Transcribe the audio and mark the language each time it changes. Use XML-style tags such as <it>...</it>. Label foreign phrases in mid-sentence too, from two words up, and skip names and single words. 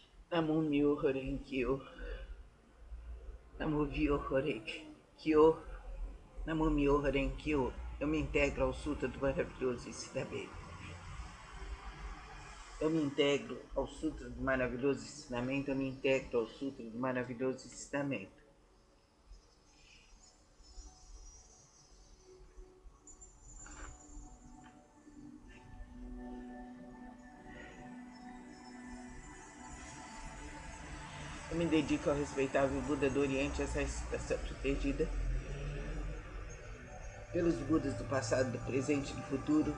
<ja>Namo Myo Horenkyo, Namo Myo Horenkyo, Namo Myo Horenkyo.</ja> <pt>Eu me integro ao Sutra do maravilhoso ensinamento. Eu me integro ao Sutra do maravilhoso ensinamento. Eu me integro ao Sutra do maravilhoso ensinamento. Eu me dedico ao respeitável Buda do Oriente, essa estação protegida pelos Budas do passado, do presente e do futuro.</pt>